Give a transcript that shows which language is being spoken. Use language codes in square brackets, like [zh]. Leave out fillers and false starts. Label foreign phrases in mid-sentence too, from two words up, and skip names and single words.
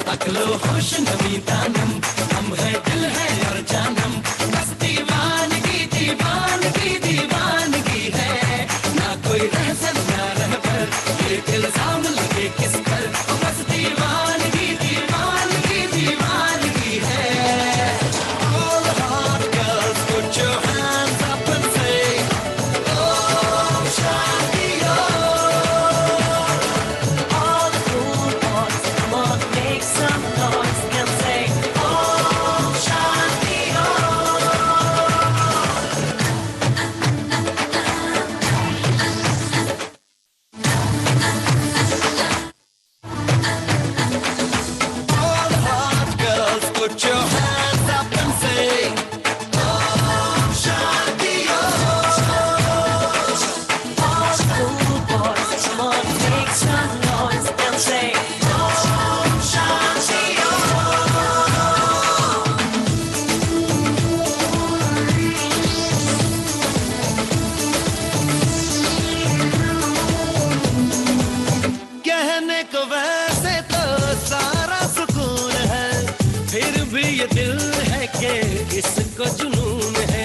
[fa] عقلو هوش نمی دانم, [hi] हम है दिल है और जानम, बस दीवानगी दीवानगी दीवानगी है। ना कोई रहसन ना रहबर, ये इल्जाम लगे किस पर, बस दीवानगी दीवानगी दीवानगी है। [en] All the hot girls put your hands up and say, Om Shanti Om. All the cool boys, come on, make some noise and say, Om Shanti Om. All the hot girls put your hands up and say, Om Shanti Om. All the cool boys, come on, make some noise and say, Om Shanti Om. [hi] कहने को वैसे तो सारा सुकून है, फिर भी ये दिल है कि इसको जुनून है।